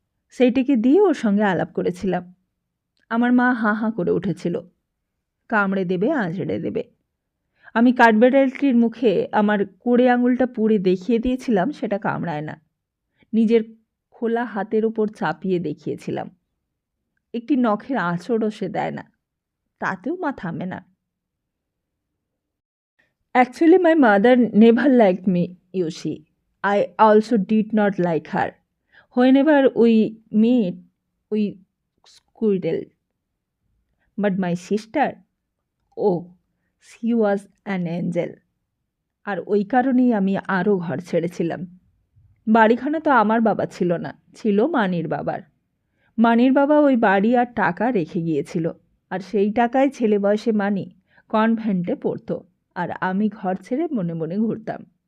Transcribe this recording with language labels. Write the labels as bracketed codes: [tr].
[bn] সেইটিকে দিয়ে ওর সঙ্গে আলাপ করেছিলাম। আমার মা হাঁ হাঁ করে উঠেছিল, কামড়ে দেবে, আঁচড়ে দেবে। আমি কাঠবেড়ালটির মুখে আমার কোড়ে আঙুলটা পুড়ে দেখিয়ে দিয়েছিলাম সেটা কামড়ায় না। নিজের খোলা হাতের ওপর চাপিয়ে দেখিয়েছিলাম। একটি নখের আঁচড়ও সে দেয় না, তাতেও মা থামে না। [en] Actually, my mother never liked me, you see. I also did not like her. Whenever we meet, we squirrel. But my sister, oh, she was an angel. [bn] আর ওই কারণেই আমি আরও ঘর ছেড়েছিলাম। বাড়িখানা তো আমার বাবা ছিল না, ছিল মানির বাবার। মানির বাবা ওই বাড়ি আর টাকা রেখে গিয়েছিল, আর সেই টাকায় ছেলে বয়সে মানি কনভেন্টে পড়তো, আর আমি ঘর ছেড়ে মনে মনে ঘুরতাম।